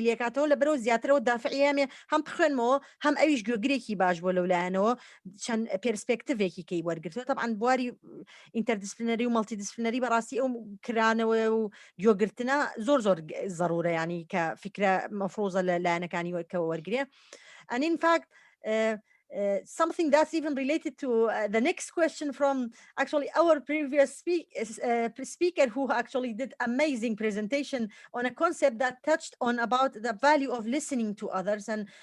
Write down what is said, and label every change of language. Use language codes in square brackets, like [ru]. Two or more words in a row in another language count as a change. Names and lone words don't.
[ckb] لێکاتەوە لەبەرەوە زیاترەوە دافعیامێ هەم بخوێنمەوە هەم ئەویش گوێگرێکی باش بۆ لەولایەنەوە چەند پێرسپێکتیڤێکی کەی وەرگرتووە طبعاً بواری ئینتەردیسپلینەری و مەڵتیدیسپلینەری بەڕاستی ئەو کرانەوە و گوێگرتنە زۆر ضرورە ینی کە فکرە مەفرۆزە لە لایەنەکانی کە وەرگرێ [en] and in fact something that's even related to the next question from actually our previous speaker who actually did amazing presentation on a concept that touched on about the value of listening to others and